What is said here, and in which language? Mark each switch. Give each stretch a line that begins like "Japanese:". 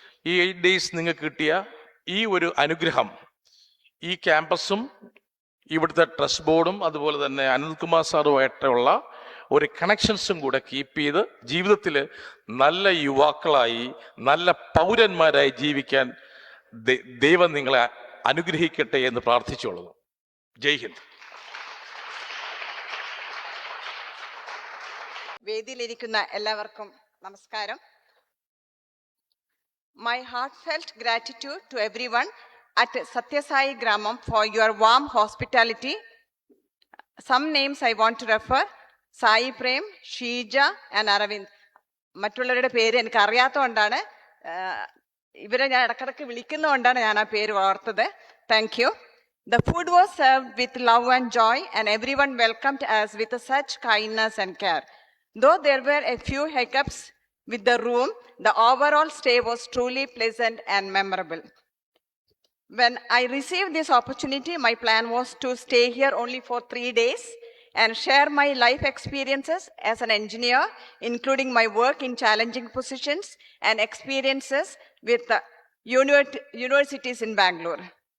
Malayalam: ഈ 8 days നിങ്ങൾക്ക് കിട്ടിയ ഈ ഒരു അനുഗ്രഹം ഈ ക്യാമ്പസും ഇവിടുത്തെ ട്രസ്റ്റ് ബോർഡും അതുപോലെ തന്നെ അനിൽകുമാർ സാറുമായിട്ടുള്ള ഒരു കണക്ഷൻസും കൂടെ കീപ്പ് ചെയ്ത് ജീവിതത്തിൽ നല്ല യുവാക്കളായി നല്ല പൗരന്മാരായി ജീവിക്കാൻ ദൈവം നിങ്ങളെ അനുഗ്രഹിക്കട്ടെ എന്ന് പ്രാർത്ഥിച്ചുകൊള്ളുന്നു. ജയ് ഹിന്ദ്. വേദിയിലിരിക്കുന്ന എല്ലാവർക്കും നമസ്കാരം.
English: My heartfelt gratitude to everyone at Satyasai Gramam for your warm hospitality. Some names I want to refer: Sai Prem, Sheeja and Aravind.
Malayalam: മറ്റുള്ളവരുടെ പേര് എനിക്ക് അറിയാത്തതുകൊണ്ടാണ്, ഇവരെ ഞാൻ ഇടക്കിടക്ക് വിളിക്കുന്നതുകൊണ്ടാണ് ഞാൻ ആ പേര് ഓർത്തത്.
English: Thank you. The food was served with love and joy and everyone welcomed us with such kindness and care. Though there were a few hiccups with the room, the overall stay was truly pleasant and memorable. When I received this opportunity, my plan was to stay here only for 3 days and share my life experiences as an engineer, including my work in challenging positions and experiences with universities in Bangalore.